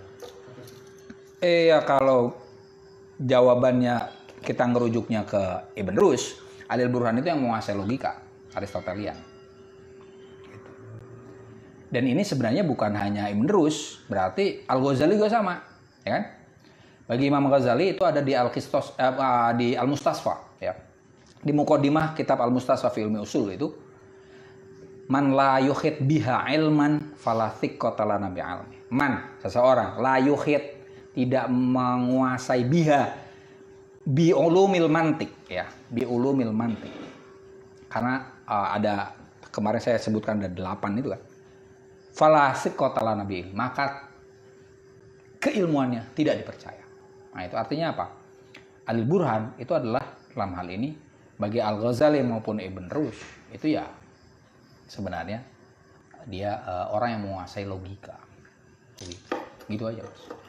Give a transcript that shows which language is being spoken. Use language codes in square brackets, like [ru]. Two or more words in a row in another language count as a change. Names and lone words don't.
[id] Ya kalau jawabannya kita ngerujuknya ke Ibn Rushd, Al-Burhan itu yang menguasai logika Aristotelian. Dan ini sebenarnya bukan hanya Ibn Rushd, berarti Al-Ghazali juga sama, ya kan? Bagi Imam Ghazali itu ada di di Al-Mustasfa, ya. Di Muqaddimah kitab Al-Mustasfa fi Ilmi Usul itu, [ar] من لا يحيط بها علما فلا ثقة لنا بعلمه. Man, [id] seseorang [ar] لا يحيط [id] tidak menguasai biha [ar] بعلوم المنطق, [id] ya, [ar] بعلوم المنطق. [id] Karena ada kemarin saya sebutkan ada 8 itu kan. [ar] فلا ثقة لنا بعلمه, [id] maka keilmuannya tidak dipercaya. Nah, itu artinya apa? Al-Burhan itu adalah dalam hal ini bagi Al-Ghazali maupun Ibn Rushd itu ya sebenarnya dia orang yang menguasai logika. Jadi, gitu aja, Mas.